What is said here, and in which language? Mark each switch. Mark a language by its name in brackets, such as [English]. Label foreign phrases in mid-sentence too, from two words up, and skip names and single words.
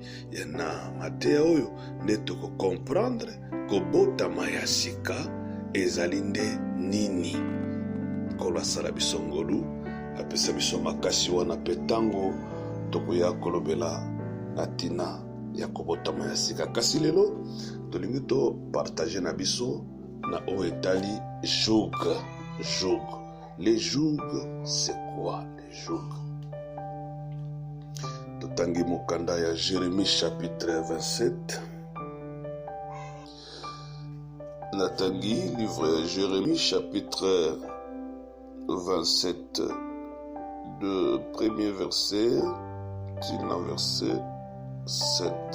[Lingala] Ya na mateya oyo nde tokokomprendre kobotama ya sika ezali nde nini. Kolo asala biso ngolu apesa biso makasi wana pe tango tokoya kolobela na tina ya kobotama ya sika. Kasi lelo tolingi to partager na biso na oyo etali joug. Joug. [French] Les jougs, c'est quoi les jougs? [Lingala] Totangi mokanda ya Jérémie chapitre 27. [French] Natangi livre Jérémie chapitre 27 de premier verset jusqu'au verset 7.